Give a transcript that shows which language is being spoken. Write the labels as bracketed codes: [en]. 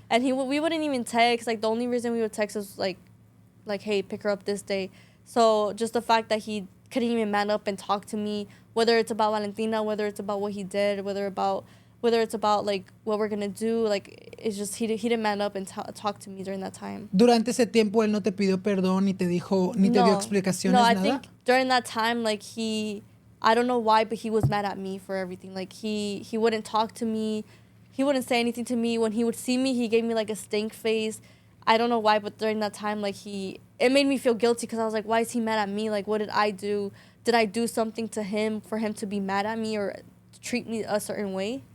[en] And we wouldn't even text. Like, the only reason we would text was like, hey, pick her up this day. So just the fact that he couldn't even man up and talk to me, whether it's about Valentina, whether it's about what he did, whether it's about, like, what we're gonna do, like, it's just he didn't man up and talk to me during that time. [es] Durante ese tiempo él no te pidió perdón, ni te dijo, ni te dio explicaciones, [en] no, I [es] nada? [en] think during that time, like, I don't know why, but he was mad at me for everything. Like, he wouldn't talk to me, he wouldn't say anything to me. When he would see me, he gave me, like, a stink face. I don't know why, but during that time, like, it made me feel guilty because I was like, why is he mad at me? Like, what did I do? Did I do something to him for him to be mad at me or treat me a certain way?